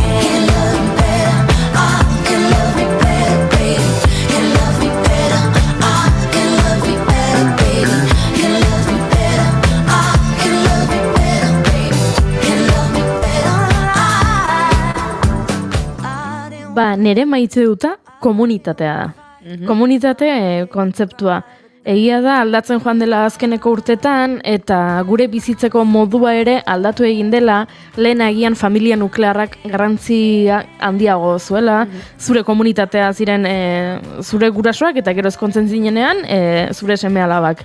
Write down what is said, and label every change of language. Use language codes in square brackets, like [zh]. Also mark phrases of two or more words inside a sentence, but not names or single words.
[en] Can love me better, I can love me better, baby. Can love me better, I can love me better, baby. Can love me better, I can love me better, baby. Can love me better, [eu] Nere maite duta komunitatea da. Komunitate kontzeptua. Egia da aldatzen joan dela azkeneko urtetan eta gure bizitzeko modua ere aldatu egin dela, lehen agian familia nuklearrak garrantzia handiago zuela, zure komunitatea ziren zure gurasoak eta gero ezkontzen zinenean zure seme alabak.